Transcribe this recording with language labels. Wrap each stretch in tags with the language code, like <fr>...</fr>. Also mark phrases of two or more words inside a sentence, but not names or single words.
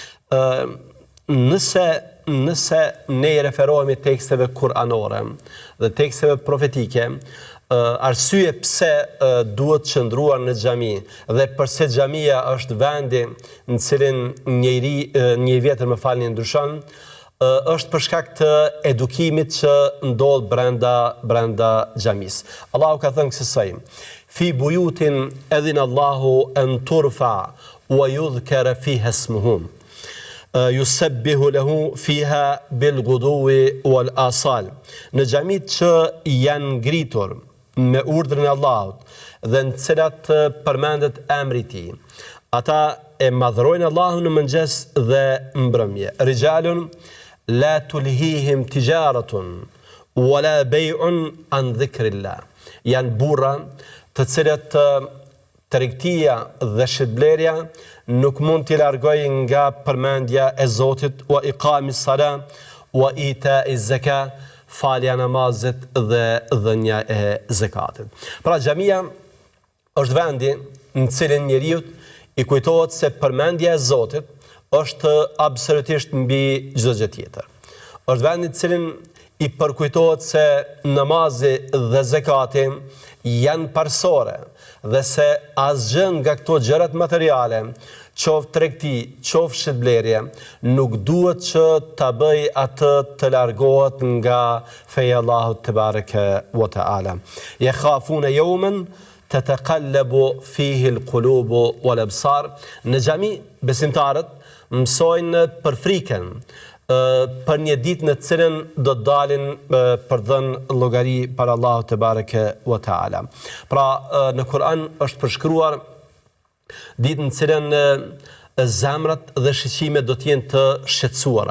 <sq>Nëse ne i referohemi teksteve kuranore dhe teksteve profetike, arsye pse duhet qëndruar në xhami dhe pse xhamia është vendi në cilin një vjetër ndryshon, është për shkak të edukimit që ndodh brenda xhamisë. Allahu ka thënë kësaj:</sq> <ar>في بيوت أذن الله أن ترفع ويذكر فيها اسمه يسبح له فيها بالغدو والآصال.</ar> <sq>Në xhamit që janë ngritur me urdhrin e Allahut dhe në cilat përmendet emri i tij, ata e madhrojnë Allahun në mëngjes dhe mbrëmje.</sq> <ar>رجال لا تلهيهم تجارة ولا بيع عن ذكر الله.</ar> <sq>Janë burra të cilët tregtia dhe shitblerja nuk mund t'i largojë nga përmendja e Zotit,</sq> <ar>وإقام الصلاة وإيتاء الزكاة,</ar> <sq>falja namazit dhe dhënia e zakatit. Pra xhamia është vendi në cilin njeriu i kujtohet se përmendja e Zotit është absolutisht mbi çdo gjë tjetër. Është vendi në cilin i përkujtohet se namazi dhe zakati janë parsore dhe se asgjë nga këto gjërat materiale, qoftë tregti, qoftë shitblerje, nuk duhet që ta bëj atë të largohet nga feja Allahut</sq> <ar>تبارك وتعالى. يخافون يوما تتقلب فيه القلوب والأبصار.</ar> <sq>Në xhami besimtarët mësojnë për frikën, për një ditë në cilën do të dalin për dhënë llogari para Allahut</sq> <ar>تبارك وتعالى.</ar> <sq>Pra në Kur'an është përshkruar ditën në cilën zemrat dhe shqetësimet do të jenë të shqetësuara.</sq>